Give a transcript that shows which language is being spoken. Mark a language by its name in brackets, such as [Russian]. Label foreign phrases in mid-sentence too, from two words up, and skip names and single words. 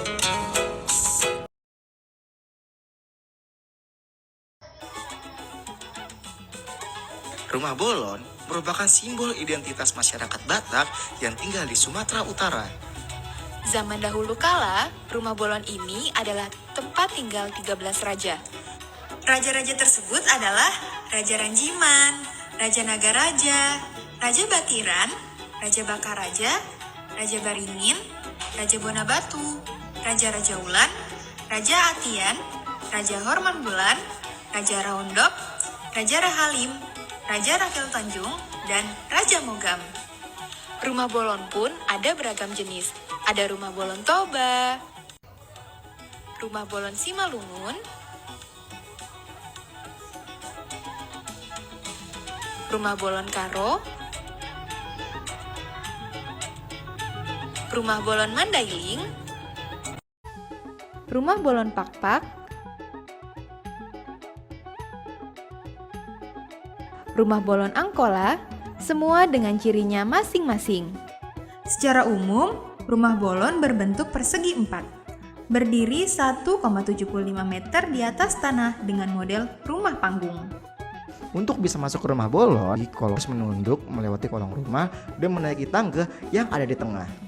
[Indonesian] Rumah bolon merupakan simbol identitas masyarakat Batak yang tinggal di Sumatera Utara. Zaman dahulu kala, rumah bolon ini adalah tempat tinggal 13 raja. Raja-raja tersebut adalah Raja Ranjiman, Raja Nagaraja, Raja Batiran, Raja Bakaraja, Raja Baringin, Raja Bonabatu, Raja Rajaulan, Raja Atian, Raja Horman Bulan, Raja Raondop, Raja Rahalim, Raja Rakel Tanjung, dan Raja Mogam. Rumah bolon pun ada beragam jenis. Ada rumah bolon Toba, rumah bolon Simalungun, rumah bolon Karo, rumah bolon Mandailing, rumah bolon Pakpak, rumah bolon Angkola, semua dengan cirinya masing-masing. Secara umum, rumah bolon berbentuk persegi 4, berdiri 1,75 meter di atas tanah dengan model rumah panggung. Untuk bisa masuk ke rumah bolon, kolong harus menunduk melewati kolong rumah dan menaiki tangga yang ada di tengah.